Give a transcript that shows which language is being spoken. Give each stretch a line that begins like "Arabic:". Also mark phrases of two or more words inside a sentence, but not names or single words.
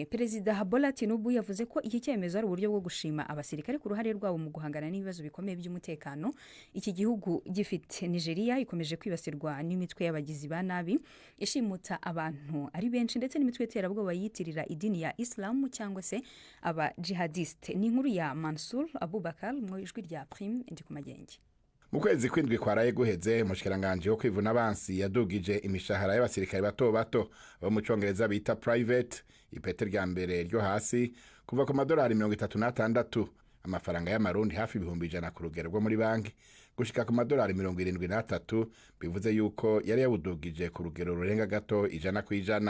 Kinyarwanda: Perezida Bola Tinubu yavuze ko iki cyemezo ari uburyo bwo gushima abasirikare ku ruhare rwabo mu guhangana n'ibibazo bikomeye by'umutekano iki gihugu gifite. Nigeria ikomeje kwibasirwa n'imitwe y'abagizi ba nabi ishimuta abantu ari benshi, ndetse n'imitwe y'iterabwoba yitirira idini ya Islam cyangwa se aba jihadiste. Ni inkuru ya Mansur Abubakar mu ijwi rya Prime ndi ku Magenge.
Rundi: Mu kwezi kwindwi kwaraye guheze mushikiranganje wo kwivuna abansi yadugije imishahara y'abasirikare bato bato bo mu Cyongereza bita private, ipete rya mbere ryo hasi kuva ku $36 amafaranga y'amarundi hafi 100 ku rugero rwo muri banki gushika ku $73 bivuze yuko yari yawudugije ku rugero rurenga gato 100%.